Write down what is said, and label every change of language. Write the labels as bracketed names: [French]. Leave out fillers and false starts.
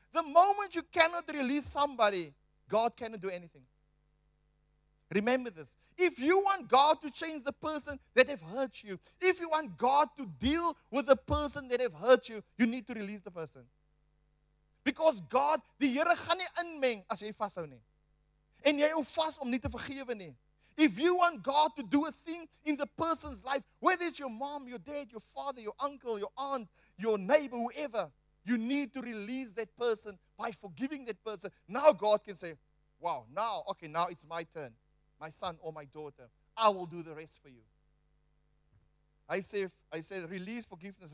[English] The moment you cannot release somebody, God cannot do anything. Remember this. If you want God to change the person that have hurt you, if you want God to deal with the person that have hurt you, you need to release the person. Because God, [Afrikaans] die Here gaan nie inmeng as jy vashou nie. En jy hou vas om nie te vergewe nie. [English] If you want God to do a thing in the person's life, whether it's your mom, your dad, your father, your uncle, your aunt, your neighbor, whoever, you need to release that person by forgiving that person. Now God can say, wow, now it's my turn. My son or my daughter, I will do the rest for you. I said, release forgiveness.